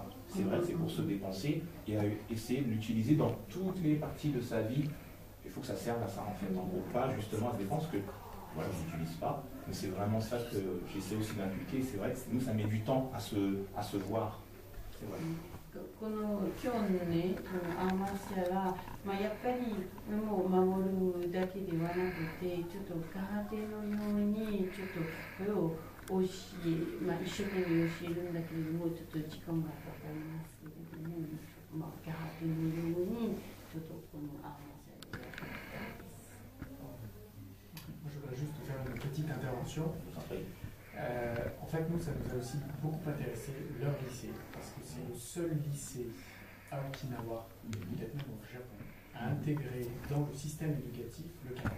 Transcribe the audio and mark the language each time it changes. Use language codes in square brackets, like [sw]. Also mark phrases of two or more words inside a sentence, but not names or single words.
[fr] C'est vrai que c'est pour se dépenser et à essayer de l'utiliser dans toutes les parties de sa vie. Il faut que ça serve à ça en fait. En gros, pas justement à se défendre, parce que voilà, je n'utilise pas. Mais c'est vraiment ça que j'essaie aussi d'inculquer. C'est vrai que nous, ça met du temps à se voir. C'est vrai. [ja] この今日のね、アーマーシャは、やっぱりもう守るだけではなくて、ちょっと空手のようにちょっとこれを教え、一生懸命教えるんだけれども、ちょっと時間がかかりますけれども、空手のようにちょっとこのアーマーシャでやっていきたいです。 [fr] Je voudrais juste faire une petite intervention. En fait, nous, ça nous a aussi beaucoup intéressé leur lycée, parce que c'est le seul lycée à Okinawa, peut-être même au Japon, à intégrer dans le système éducatif le karaté.